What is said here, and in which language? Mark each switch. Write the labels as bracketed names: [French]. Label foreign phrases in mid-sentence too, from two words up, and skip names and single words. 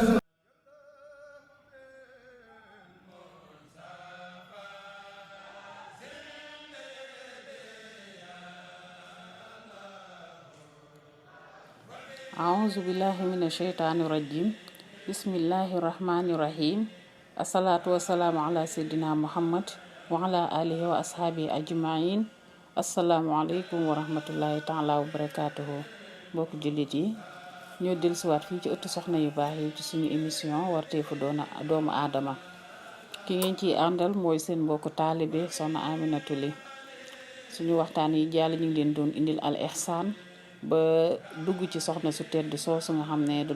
[Arabic] أعوذ بالله من الشيطان الرجيم بسم الله الرحمن الرحيم الصلاة والسلام على سيدنا محمد وعلى آله وأصحابه أجمعين السلام عليكم ورحمة الله تعالى وبركاته [Wolof] mbokk jullit yi ñoo dellusiwaat fii ci ëttu soxna yu baax yi ci suñu émission warteefu doomu aadama ki ngeen ciy àndal mooy seen mbokku taalibe soxna Aminatou Ly suñu waxtaan yi jàll ñu ngi leen doon indil [Arabic] الإحسان [Wolof] ba dugg ci soxna su tedd soosu nga xam ne da